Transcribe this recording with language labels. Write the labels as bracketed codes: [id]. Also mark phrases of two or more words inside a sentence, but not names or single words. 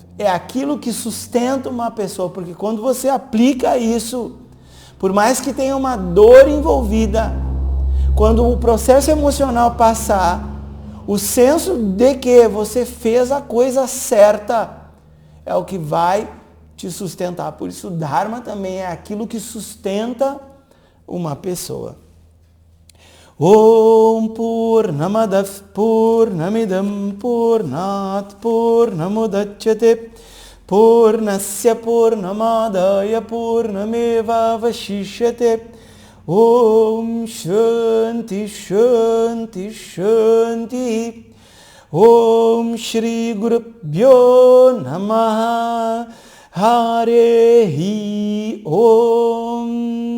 [pt] É aquilo que sustenta uma pessoa, porque quando você aplica isso, por mais que tenha uma dor envolvida, quando o processo emocional passar, o senso de que você fez a coisa certa é o que vai te sustentar. Por isso o Dharma também é aquilo que sustenta uma pessoa. [sa] ॐ पूर्णमदः पूर्णमिदं पूर्णात् पूर्णमुदच्यते पूर्णस्य पूर्णमादाय पूर्णमेव अवशिष्यते ॐ शान्तिः शान्तिः शान्तिः ॐ श्री गुरुभ्यो नमः हरिः ॐ.